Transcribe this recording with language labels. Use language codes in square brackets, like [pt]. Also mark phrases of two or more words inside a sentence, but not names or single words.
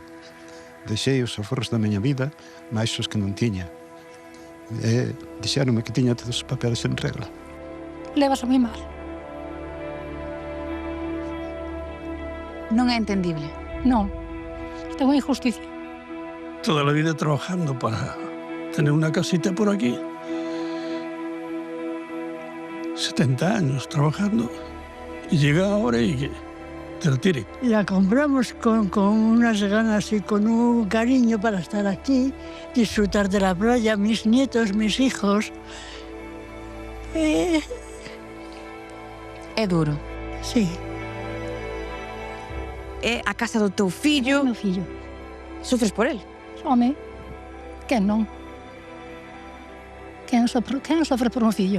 [gl] Deixei os aforros da miña vida, máis os que non tiña. Dixéronme que tiña todos os papeles en regla. Levas a moi mal. Non é entendible. Non, esta é unha injusticia. [es] Toda la vida trabajando para tener una casita por aquí. 70 años trabajando y llega ahora y que te la tire. La compramos con unas ganas y con un cariño para estar aquí, disfrutar de la playa, mis nietos, mis hijos. [gl] É duro. [es] Sí. [gl] É a casa do teu fillo. É o meu fillo. [es] Sufres por él? [gl] Home, quen non? Quen sofre por un fillo?